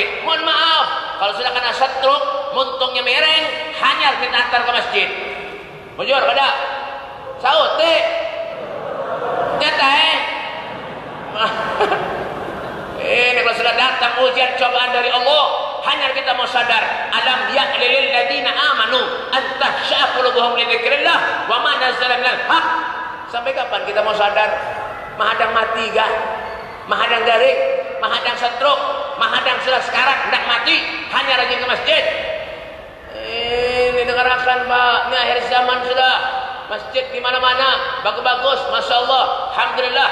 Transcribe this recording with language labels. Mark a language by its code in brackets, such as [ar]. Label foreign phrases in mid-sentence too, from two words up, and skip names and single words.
[bjn] Mohon maaf, kalau sudah kena stroke, muntungnya mereng, hanya minta antar ke masjid. Bujur kada? Saut nyata Ini kalau sudah datang ujian cobaan dari Allah, hanya kita mau sadar, [ar] ألم يأن للذين آمنوا أن تخشع قلوبهم لذكر الله وما نزل من الحق. [bjn] Sampai kapan kita mau sadar? Mahadang mati gak? Mahadang garing, mahadang stroke, mahadang sudah sekarang hendak mati, hanya rajin ke masjid. Ini dengarkan, Pak, ini akhir zaman sudah. Masjid di mana-mana bagus-bagus, [ar] ما شاء الله الحمد لله.